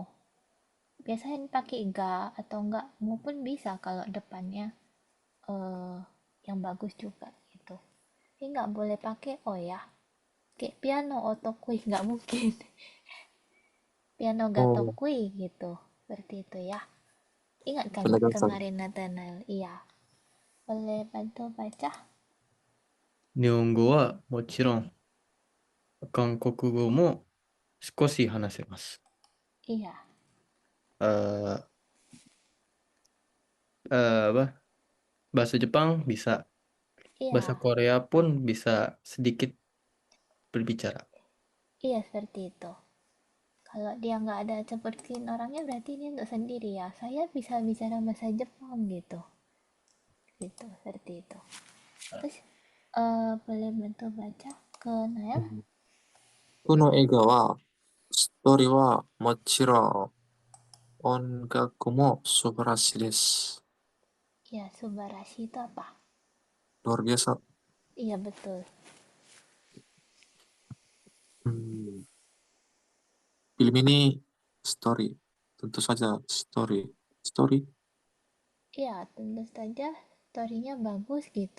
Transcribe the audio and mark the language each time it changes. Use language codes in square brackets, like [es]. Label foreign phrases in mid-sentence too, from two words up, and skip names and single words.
[id] Biasanya pakai ga atau enggak maupun bisa kalau depannya eh yang bagus juga gitu. Ini nggak boleh pakai O ya. Kayak piano otokui nggak mungkin. Piano Oh, gatokui gitu. Seperti itu ya. Ingat kan penegasan. kemarin Nathanael? Iya. Boleh bantu baca? [ja] 日本語はもちろん、韓国語も少し話せます。 [id] Iya. Eh, apa? Bahasa Jepang bisa, bahasa Iya. Korea pun bisa sedikit berbicara. Iya seperti itu. Kalau dia nggak ada sepertiin orangnya berarti dia untuk sendiri ya. Saya bisa bicara bahasa Jepang gitu. Gitu, seperti itu. Terus boleh bantu baca ke Nael? [ja] この映画は、ストーリーはもちろん音楽も素晴らしいです。 [id] Iya, Subarashi itu apa? Luar biasa. Iya betul. Hmm, Film ini story. Tentu saja story. Story? Iya, tentu saja storynya bagus gitu.